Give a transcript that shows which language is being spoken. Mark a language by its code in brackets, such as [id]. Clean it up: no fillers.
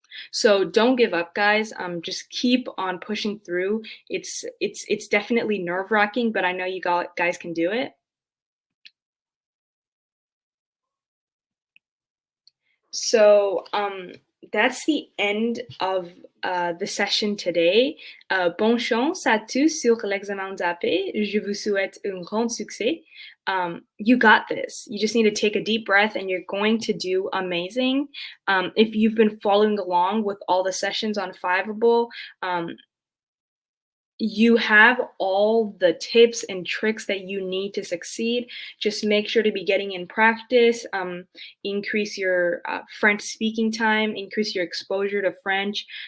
[en] So don't give up, guys. Just keep on pushing through. It's definitely nerve-wracking, but I know you guys can do it. So that's the end of the session today. [fr] Bonne chance à tous sur l'examen d'AP. Je vous souhaite un grand succès. [en] You got this. You just need to take a deep breath and you're going to do amazing. If you've been following along with all the sessions on Fiverrable, you have all the tips and tricks that you need to succeed. Just make sure to be getting in practice, increase your French speaking time, increase your exposure to French.